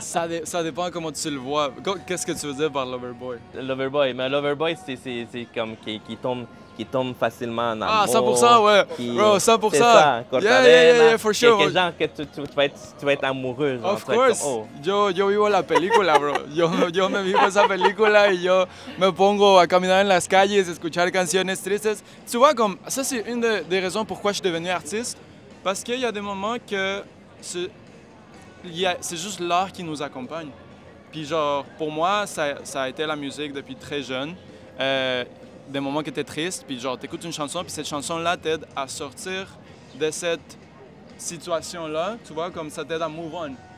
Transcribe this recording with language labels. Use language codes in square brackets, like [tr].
[fr] Ça dépend comment tu le vois. Qu'est-ce que tu veux dire par lover boy? Le lover boy. Mais un lover boy, c'est comme qui tombe facilement en amour. Ah, 100%, ouais. Bro, 100%. C'est ça. [en] Yeah, for sure. [fr] Quel genre que tu vas être amoureux. Genre, [en] of course. [fr] Comme, oh. [es] Yo vivo la película, bro. Yo me vivo esa película y yo me pongo a caminar en las calles, escuchar canciones tristes. [fr] Tu vois, comme, ça, c'est une des raisons pourquoi je suis devenu artiste. Parce qu'il y a des moments que c'est juste l'art qui nous accompagne. Puis genre, pour moi, ça a été la musique depuis très jeune. Des moments qui étaient tristes, puis genre, t'écoutes une chanson, puis cette chanson-là t'aide à sortir de cette situation-là, tu vois, comme ça t'aide à [en] move on.